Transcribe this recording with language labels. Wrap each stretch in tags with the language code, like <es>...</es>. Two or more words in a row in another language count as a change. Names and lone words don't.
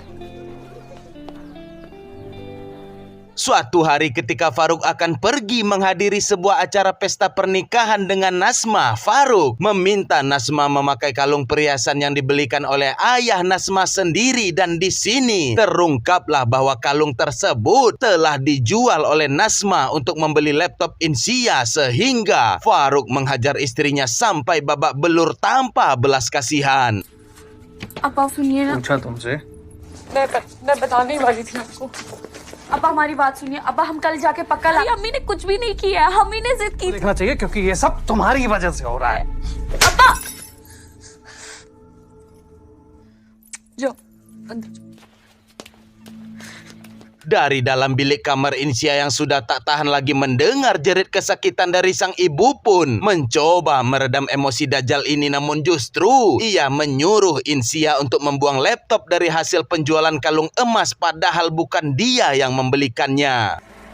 <id>Suatu hari ketika Faruk akan pergi menghadiri sebuah acara pesta pernikahan dengan Nasma, Faruk meminta Nasma memakai kalung perhiasan yang dibelikan oleh ayah Nasma sendiri, dan di sini terungkaplah bahwa kalung tersebut telah dijual oleh Nasma untuk membeli laptop Insia sehingga Faruk menghajar istrinya sampai babak belur tanpa belas kasihan.</id> <hi>अब सुनिए ना, पूछा तुमसे मैं बताने ही वाली थी आपको। अब हमारी बात सुनिए। अब हम कल जाके पक्का अम्मी ने कुछ भी नहीं किया, हम ही ने जिद की। देखना चाहिए क्योंकि ये सब तुम्हारी वजह से हो रहा है अब्बा जाओ अंदर जाओ।</hi> <id>Dari dalam bilik kamar, Insia yang sudah tak tahan lagi mendengar jerit kesakitan dari sang ibu pun mencoba meredam emosi dajjal ini, namun justru ia menyuruh Insia untuk membuang laptop dari hasil penjualan kalung emas padahal bukan dia yang membelikannya.</id>